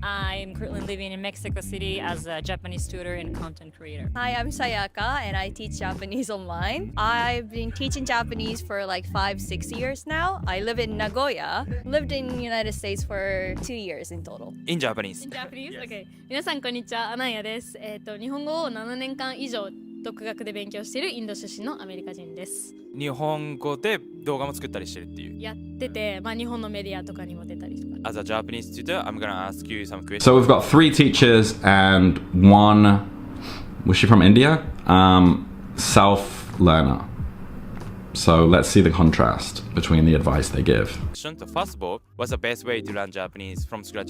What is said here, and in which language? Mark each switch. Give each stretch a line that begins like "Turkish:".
English: I'm currently living in Mexico City as a Japanese tutor and content creator. Hi, I'm Sayaka and I teach Japanese online. I've been teaching Japanese for like 5-6 years now. I live in Nagoya. Lived in the United States for 2 years in total. In Japanese. In Japanese? Okay.
Japanese: 皆さんこんにちは、アナヤです。日本語を7年間以上独学で勉強しているインド出身のアメリカ人です。日本語で動画も作ったりしてるっていう。やってて、日本のメディアとかにも出たりとか。
English: As a Japanese tutor, I'm gonna ask you some questions. So we've got 3 teachers and 1, was she from India? Self-learner. So let's see the contrast between the advice they give. First of all, what's the best way to learn Japanese from scratch?